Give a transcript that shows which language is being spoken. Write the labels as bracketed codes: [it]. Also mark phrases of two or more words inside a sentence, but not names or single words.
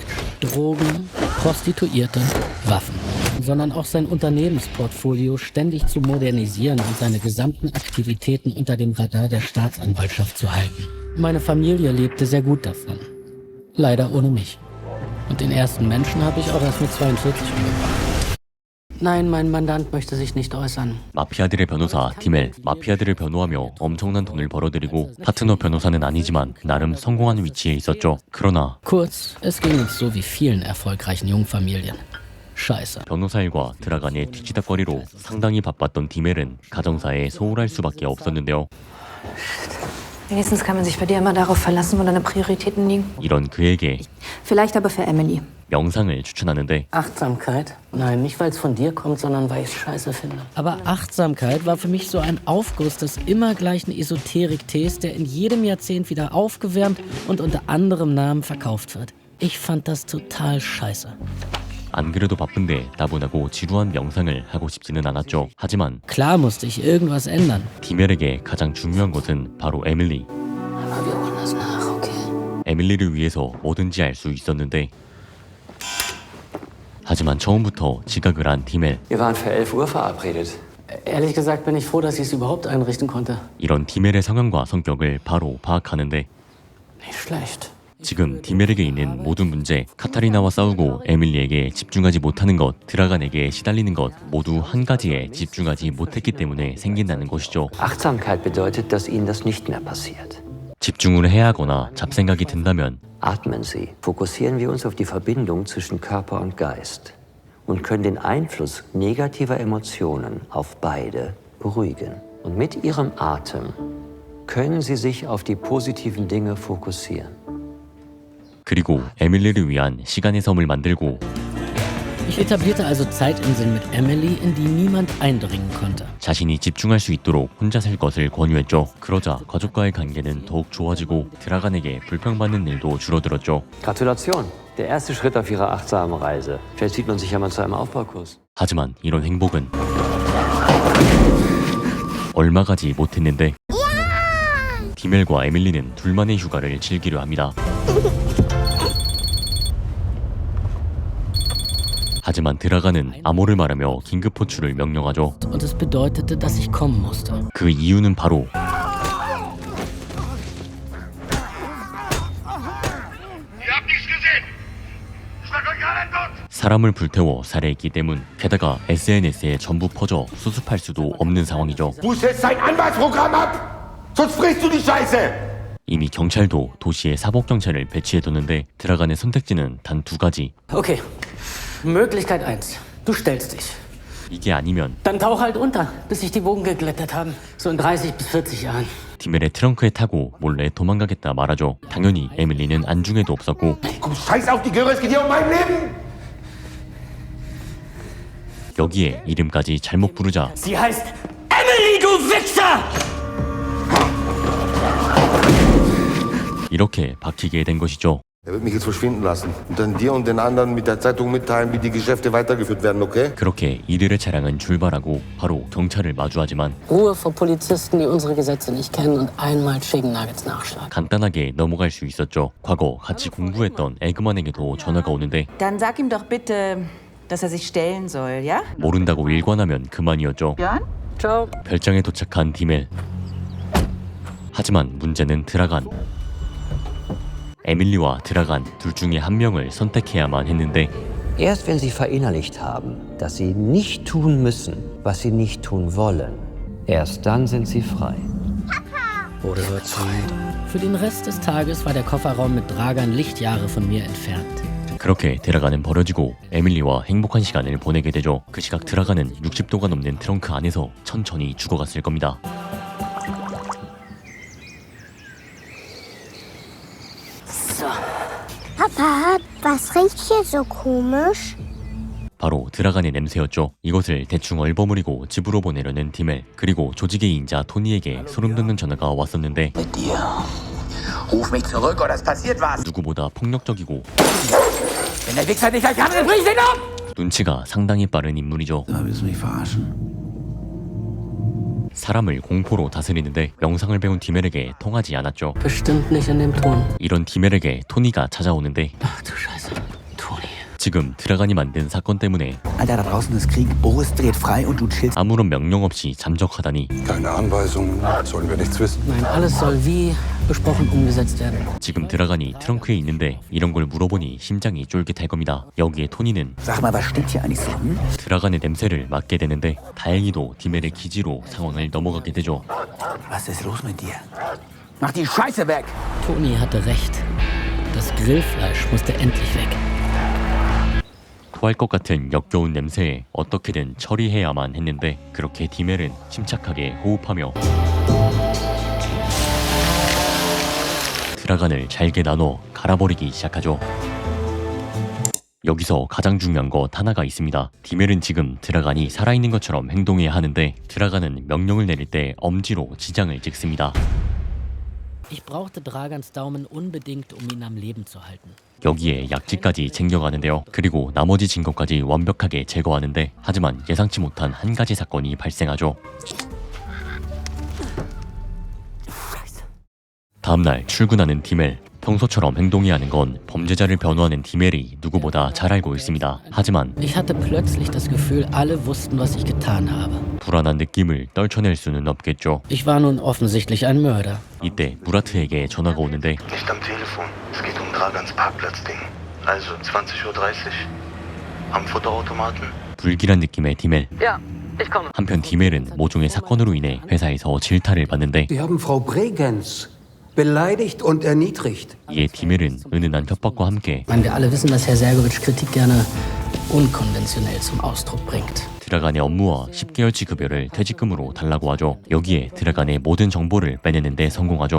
[de] Drogen, Prostituierte, Waffen. Sondern auch sein Unternehmensportfolio ständig zu modernisieren und seine gesamten Aktivitäten unter dem Radar der Staatsanwaltschaft zu halten. Meine Familie lebte sehr gut davon. Leider ohne mich. Und den ersten Menschen habe ich auch erst mit 42 umgebracht. Nein, mein Mandant möchte sich nicht äußern. [ko] 마피아들의 변호사 티멜, 마피아들을 변호하며 엄청난 돈을 벌어들이고 파트너 변호사는 아니지만 나름 성공한 위치에 있었죠. 그러나 [de] Kurz, es ging uns so wie vielen erfolgreichen Jungfamilien. Scheiße. [ko] 변호사 일과 드라간의 뒤치다거리로 상당히 바빴던 디멜은 가정사에 소홀할 수밖에 없었는데요. [de] Wenigstens kann man sich bei dir immer darauf verlassen, wo deine Prioritäten liegen. [ko] 이런 그에게 [de] Vielleicht aber für Emily. [ko] 명상을 추천하는데 [de] Achtsamkeit? Nein, nicht weil es von dir kommt, sondern weil ich es scheiße finde. Aber Achtsamkeit war für mich so ein Aufguss des immer gleichen Esoterik-Tees, der in jedem Jahrzehnt wieder aufgewärmt und unter anderem Namen verkauft wird. Ich fand das total scheiße. [ko] 안 그래도 바쁜데 다분하고 지루한 명상을 하고 싶지는 않았죠. 하지만 [de] Klar musste ich irgendwas ändern. [ko] 디멜에게 가장 중요한 것은 바로 에밀리. [de] Aber wir holen das nach, okay? [ko] 에밀리를 위해서 뭐든지 할 수 있었는데 하지만 처음부터 지각을 한 디멜. [de] Wir waren für 11 Uhr verabredet. Ehrlich gesagt bin ich froh, dass ich es überhaupt einrichten konnte. [ko] 이런 디멜의 성향과 성격을 바로 파악하는데 [de] Nicht schlecht. [ko] 지금 디멜에게 있는 모든 문제, 카타리나와 싸우고 에밀리에게 집중하지 못하는 것, 드라간에게 시달리는 것 모두 한 가지에 집중하지 못했기 때문에 생긴다는 것이죠. [de] Achtsamkeit bedeutet, dass Ihnen das nicht mehr passiert. [ko] 집중을 해야 하거나 잡생각이 든다면 [de] Atmen Sie. Fokussieren wir uns auf die Verbindung zwischen Körper und Geist und können den Einfluss negativer Emotionen auf beide beruhigen. Und mit Ihrem Atem können Sie sich auf die positiven Dinge fokussieren. [ko] 그리고 에밀리를 위한 시간의 섬을 만들고 [de] Ich etablierte also Zeitinseln mit Emily, in die niemand eindringen konnte. [ko] 자신이 집중할 수 있도록 혼자 살 것을 권유했죠. 그러자 가족과의 관계는 더욱 좋아지고 드라간에게 불평받는 일도 줄어들었죠. [de] Gratulation! Der erste Schritt auf Ihrer achtsamen Reise. Vielleicht sieht man sich ja mal zu einem Aufbaukurs. [ko] 하지만 이런 행복은 얼마 가지 못했는데 디멜과 에밀리는 둘만의 휴가를 즐기려 합니다. 하지만 드라간은 암호를 말하며 긴급 호출을 명령하죠. [de] Und es bedeutete, dass ich kommen musste. [ko] 그 이유는 바로 사람을 불태워 살해했기 때문. 게다가 SNS에 전부 퍼져 수습할 수도 없는 상황이죠. 이미 경찰도 도시에 사복경찰을 배치해뒀는데 드라간의 선택지는 단 두 가지. [de] Okay, Möglichkeit 1. Du stellst dich. [ko] 이게 아니면 [de] Dann tauch halt unter, bis sich die Wogen geglättet haben. So in 30 bis 40 Jahren. [ko] 디멜의 트렁크에 타고 몰래 도망가겠다 말하죠. 당연히 에밀리는 안중에도 없었고 여기에 이름까지 잘못 부르자 [de] Sie heißt Emily, du Wichser! [ko] 이렇게 박히게 된 것이죠. [de] Er wird mich jetzt verschwinden lassen und dann dir und den anderen mit der Zeitung mitteilen, wie die Geschäfte weitergeführt werden, okay? [ko] 그렇게 이들의 차량은 출발하고 바로 경찰을 마주하지만 [de] Ruhe vor Polizisten, die unsere Gesetze nicht kennen und einmal [en] Chicken Nuggets [de] nachschlagen. [ko] 간단하게 넘어갈 수 있었죠. 과거 같이 공부했던 에그만에게도 전화가 오는데 [de] Dann sag ihm doch bitte, dass er sich stellen soll, ja? [ko] 모른다고 일관하면 그만이었죠. [de] Ciao. [ko] 별장에 도착한 디멜. 하지만 문제는 드라간. 에밀리와 드라간 둘 중에 한 명을 선택해야만 했는데 [de] Erst wenn Sie verinnerlicht haben, dass Sie nicht tun müssen, was Sie nicht tun wollen, erst dann sind Sie frei. Wurde wird Zeit. Für den Rest des Tages war der Kofferraum mit Dragan Lichtjahre von mir entfernt. [ko] 그렇게 드라간은 버려지고 에밀리와 행복한 시간을 보내게 되죠. 그 시각 드라간은 60도가 넘는 트렁크 안에서 천천히 죽어갔을 겁니다. [de] Papa, was riecht hier so komisch? [ko] 바로 드라간의 냄새였죠. 이것을 대충 얼버무리고 집으로 보내려는 디멜. 그리고 조직의 인자 토니에게 소름 돋는 전화가 왔었는데 [de] Ruf mich zurück oder es passiert was. [ko] 누구보다 폭력적이고 [de] Wenn der Wichser dich gleich hat, dann bring ihn um! [ko] 눈치가 상당히 빠른 인물이죠. [de] Da willst du mich verarschen? [ko] 사람을 공포로 다스리는데 명상을 배운 디멜에게 통하지 않았죠. [de] Bestimmt nicht in dem Ton. [ko] 이런 디멜에게 토니가 찾아오는데 [de] Ach du Scheiße. Toni. [ko] 지금 드라간이 만든 사건 때문에 [de] Alter, da draußen ist Krieg. Boris dreht frei und du chillst. [ko] 아무런 명령 없이 잠적하다니 [de] Keine Anweisungen, sollen wir nichts wissen. Nein, alles soll wie besprochen umgesetzt werden. [ko] 지금 드라간이 트렁크에 있는데 이런 걸 물어보니 심장이 쫄깃할 겁니다. 여기에 토니는 [de] Sag mal, was steht hier eigentlich so? Hm? [ko] 드라간의 냄새를 맡게 되는데 다행히도 디멜의 기지로 상황을 넘어가게 되죠. [de] Was ist los mit dir? Mach die Scheiße weg! Toni hatte recht. Das Grillfleisch musste endlich weg. [ko] 토할 것 같은 역겨운 냄새에 어떻게든 처리해야만 했는데 그렇게 디멜은 침착하게 호흡하며 드라간을 잘게 나눠 갈아버리기 시작하죠. 여기서 가장 중요한 것 하나가 있습니다. 디멜은 지금 드라간이 살아있는 것처럼 행동해야 하는데 드라간은 명령을 내릴 때 엄지로 지장을 찍습니다. [de] Ich brauchte Dragans Daumen unbedingt, um ihn am Leben zu halten. [ko] 여기에 약지까지 챙겨가는데요. 그리고 나머지 증거까지 완벽하게 제거하는데 하지만 예상치 못한 한 가지 사건이 발생하죠. 다음날 출근하는 디멜. 평소처럼 행동해야 하는 건 범죄자를 변호하는 디멜이 누구보다 잘 알고 있습니다. 하지만 [de] Ich hatte plötzlich das Gefühl, alle wussten, was ich getan habe. [ko] 불안한 느낌을 떨쳐낼 수는 없겠죠. [de] Ich war nun offensichtlich ein Mörder. [ko] 이때 무라트에게 전화가 오는데 [de] Nicht am Telefon. Es geht um Dragans Parkplatzding. Also 20:30 Uhr. Am Futterautomaten. [ko] 불길한 느낌의 디멜. [de] Ja, ich komme. [ko] 한편 디멜은 모종의 사건으로 인해 회사에서 질타를 받는데 [de] Sie haben Frau Bregenz beleidigt und erniedrigt. [ko] 이에 디멜은 은은한 협박과 함께 [de] Ich meine, wir alle wissen, dass Herr Sergowitsch Kritik gerne unkonventionell zum Ausdruck bringt. [ko] 드라간의 업무와 10개월치 급여를 퇴직금으로 달라고 하죠. 여기에 드라간의 모든 정보를 빼내는 데 성공하죠.